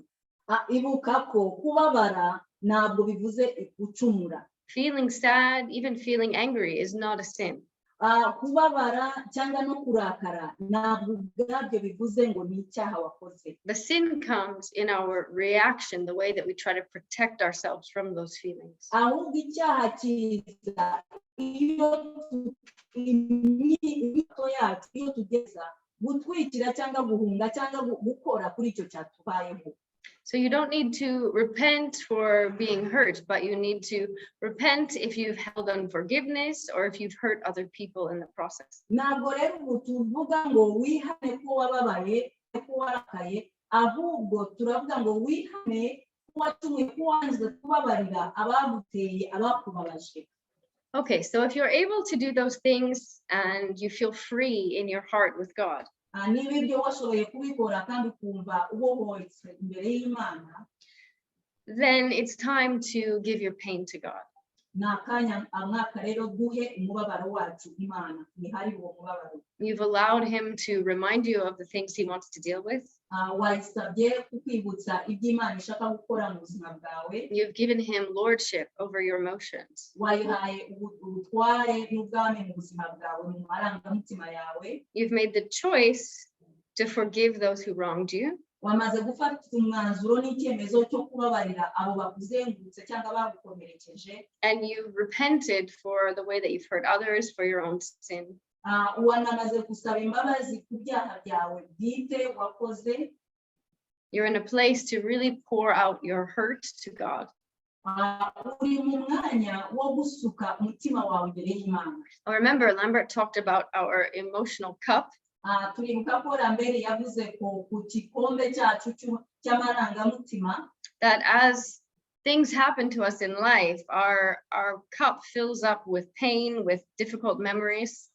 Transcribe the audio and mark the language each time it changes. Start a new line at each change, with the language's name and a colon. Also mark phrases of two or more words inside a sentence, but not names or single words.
Kinyarwanda: Ibuka ko kubabara ntabwo bivuze gucumura.
English: Feeling sad, even feeling angry is not a sin.
Kinyarwanda: Kubabara cyangwa no kurakara ntabwo ubwabyo bivuze ngo ni icyaha wakoze.
English: The sin comes in our reaction, the way that we try to protect ourselves from those feelings.
Kinyarwanda: Ahubwo icyaha kiza iyo tugeza gutwikira cyangwa guhunga cyangwa gukora kuri icyo cyatubayeho.
English: So you don't need to repent for being hurt, but you need to repent if you've held unforgiveness or if you've hurt other people in the process.
Kinyarwanda: Ntabwo rero ubu tuvuga ngo wihane ko wababaye, ko warakaye, ahubwo turavuga ngo wihane ko watumwe, ko wanze kubabarira abaguteye, abakubabaje.
English: Okay, so if you're able to do those things and you feel free in your heart with God,
Kinyarwanda: niba ibyo washoboye kubikora kandi ukumva ubohoyetse imbere y'Imana,
English: then it's time to give your pain to God.
Kinyarwanda: ni akanya mwaka rero duhe umubabaro wacu Imana, nihari uwo mubabaro.
English: You've allowed him to remind you of the things he wants to deal with.
Kinyarwanda: Wayisabye kukwibutsa ibyo Imana ishaka gukora mu buzima bwawe.
English: You've given him lordship over your emotions.
Kinyarwanda: Wayihaye ubutware n'ubwami mu buzima bwawe, mu marangamutima yawe.
English: You've made the choice to forgive those who wronged you.
Kinyarwanda: Wamaze gufata umwanzuro n'icyemezo cyo kubabarira abo bakuzengurutse cyangwa bagukomerekeje.
English: And you've repented for the way that you've hurt others, for your own sin.
Kinyarwanda: Wanamaze gusaba imbabazi ku byaha byawe bwite wakoze.
English: You're in a place to really pour out your hurt to God.
Kinyarwanda: Uri mu mwanya wo gusuka umutima wawe imbere y'Imana.
English: Remember, Lambert talked about our emotional cup.
Kinyarwanda: Turibuka ko Lambert yavuze ko ku gikombe cyacu cy'amarangamutima,
English: that as things happen to us in life, our cup fills up with pain, with difficult memories.